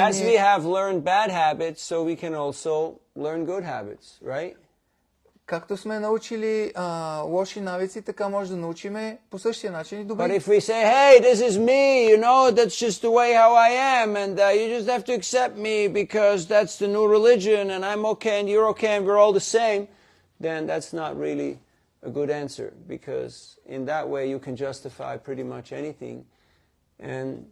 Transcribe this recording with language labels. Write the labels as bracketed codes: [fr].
[en] As we have learned bad habits, so we can also learn good habits, right? [bg] Както сме научили лоши навици, така може да научиме по същия начин и добри. [en] But if we say, hey, this is me, that's just the way how I am, and you just have to accept me because that's the new religion, and I'm okay, and you're okay, and we're all the same, then that's not really a good answer, because in that way you can justify pretty much anything, and